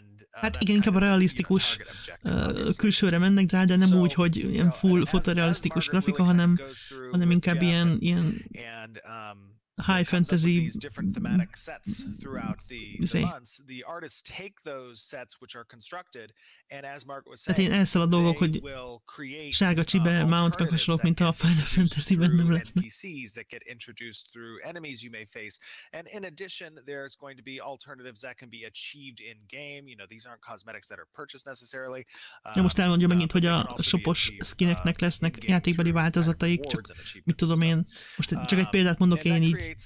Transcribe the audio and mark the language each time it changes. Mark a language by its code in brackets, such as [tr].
[hu] Hát igen, inkább a realisztikus külsőre mennek rá, de nem úgy, hogy ilyen full fotorealisztikus grafika, hanem inkább ilyen [en] high fantasy different thematic sets throughout the months. The artists take those sets which are constructed, and as Margaret was saying, [hu] hát én elszalad dolgok, hogy sárga csibe mount meg hasonlók, mint a Final Fantasy-ben nem lesznek. [en] NPCs that get introduced through enemies you may face, and in addition, there's going to be alternatives that can be achieved in game. You know, these aren't cosmetics that are purchased necessarily. [hu] Ja, most elmondja megint, hogy a shopos skineknek lesznek játékbeli változataik, csak mit tudom én, most csak egy példát mondok én így.